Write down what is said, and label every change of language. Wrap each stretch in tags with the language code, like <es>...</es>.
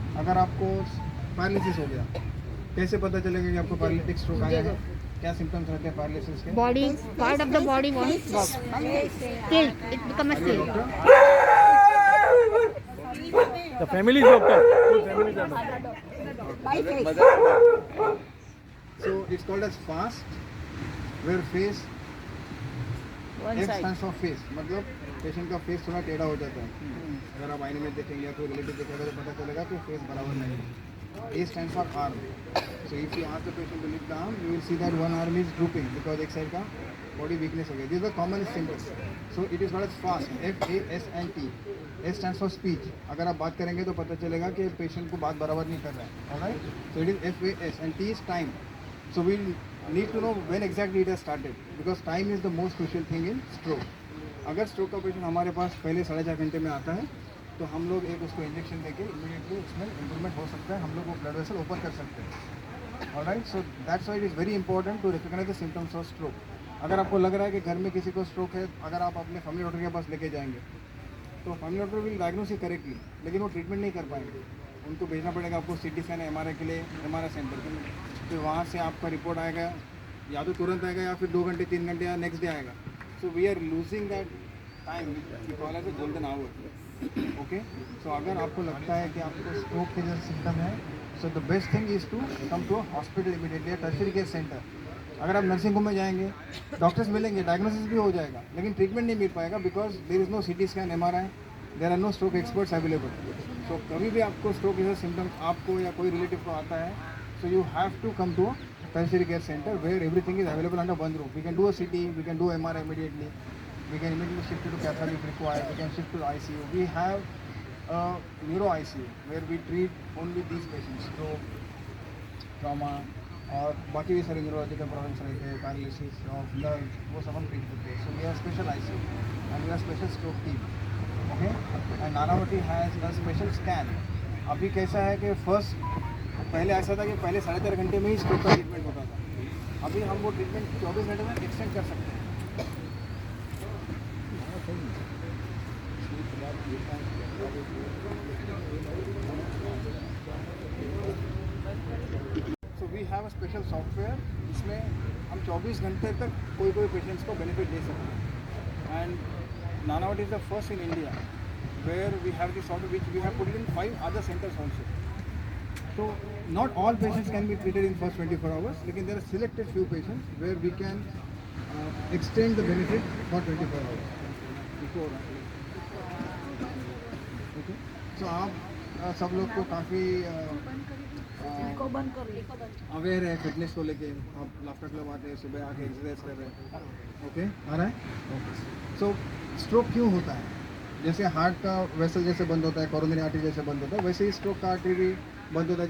<hi>अगर आपको पैरालिसिस हो गया, कैसे पता चलेगा कि आपको पैरालिटिक स्ट्रोक आया है? क्या सिम्टम्स रहते हैं पैरालिसिस के?</hi> <en>Body, part of the body wants tilt. It becomes a tilt. The family doctor. Full family doctor. By face. So it's called as FAST, where face One F side. stands for face.</en> <hi>मतलब patient का face थोड़ा टेढ़ा हो जाता है. अगर आप आईने में देखेंगे या कोई रिलेटिव देखेगा तो पता चलेगा कि फेस बराबर नहीं है.</hi> <en>A stands for arm. So if you ask the patient to lift the arm, you will see that one arm is drooping because एक side का body weakness हो गया. These are common symptoms. So it is called as FAST. FAST. S stands for speech.</en> <hi>अगर आप बात करेंगे तो पता चलेगा कि पेशेंट को बात बराबर नहीं कर रहा है.</hi> <en>Alright? So it is FAS and T is time. So we need to know when exactly it has started because time is the most crucial thing in stroke.</en> <hi>अगर स्ट्रोक का पेशेंट हमारे पास पहले 4.5 घंटे में आता है तो हम लोग एक उसको इंजेक्शन देके इमीडिएटली उसमें इम्प्रूवमेंट हो सकता है. हम लोग वो ब्लड वेसल ओपन कर सकते हैं. Alright.</hi> <en>So that's why it is very important to recognise the symptoms of stroke.</en> <hi>अगर आपको लग रहा है कि घर में किसी को स्ट्रोक है, अगर आप अपने फैमिली डॉक्टर के पास लेके जाएंगे तो family doctor</hi> <en>will diagnose it correctly,</en> <hi>लेकिन वो ट्रीटमेंट नहीं कर पाएंगे. उनको भेजना पड़ेगा आपको CT स्कैन MRI के लिए MRI सेंटर के लिए. फिर वहाँ से आपका रिपोर्ट आएगा, या तो तुरंत आएगा या फिर 2 घंटे 3 घंटे या नेक्स्ट डे आएगा.</hi> <en>So we are losing that time we call as a golden hour. Okay.</en> <hi>सो अगर आपको लगता है कि आपको स्ट्रोक के जैसे सिम्टम है, so</hi> <en>The best thing is to come to hospital immediately, tertiary care centre.</en> <hi>अगर आप नर्सिंग होम में जाएंगे, डॉक्टर्स मिलेंगे, डायग्नोसिस भी हो जाएगा, लेकिन ट्रीटमेंट नहीं मिल पाएगा</hi> <en>Because there is no CT scan MRI, there are no stroke experts available.</en> <hi>सो कभी भी आपको स्ट्रोक जैसा सिम्टम्स आपको या कोई रिलेटिव को आता है,</hi> <en>So you have to come to tertiary care center where everything is available under one roof. We can do a CT, we can do MRI immediately, we can immediately shift you to cath if required, we can shift to ICU. We have a neuro ICU where we treat only these patients, stroke, trauma</en> <hi>और बाकी भी सारे neurological problems रहते हैं, paralysis of nerve, वो सब हम treat करते हैं.</hi> <en>So we are special ICU and we are special stroke team. Okay? And Nanavati has a special scan.</en> <hi>अभी कैसा है कि पहले ऐसा था कि पहले 4.5 घंटे में ही स्ट्रोक का ट्रीटमेंट होता था. अभी हम वो ट्रीटमेंट 24 घंटे में एक्सटेंड कर सकते हैं.</hi> <en>so we have a special software,</en> <hi>इसमें हम 24 घंटे तक कोई पेशेंट्स को बेनिफिट दे सकते हैं.</hi> <en>And Nanavati is the first in India where we have this software which we have put in 5 other centres also. So not all patients can be treated in first 24 hours. लेकिन there are selected few patients where we can extend the benefit for 24 hours. Before.</en> <hi>Okay. So आप सब लोग को काफ़ी aware है fitness को लेके, आप लाफ्टर क्लब आते हैं, सुबह आके एक्सरसाइज कर रहे हैं, ओके आ रहा है ओके। सो स्ट्रोक क्यों होता है? जैसे हार्ट का वेसल जैसे बंद होता है, कोरोनरी आर्टरी जैसे बंद होता है, वैसे ही स्ट्रोक का आर्टरी भी बंद होता है।</hi>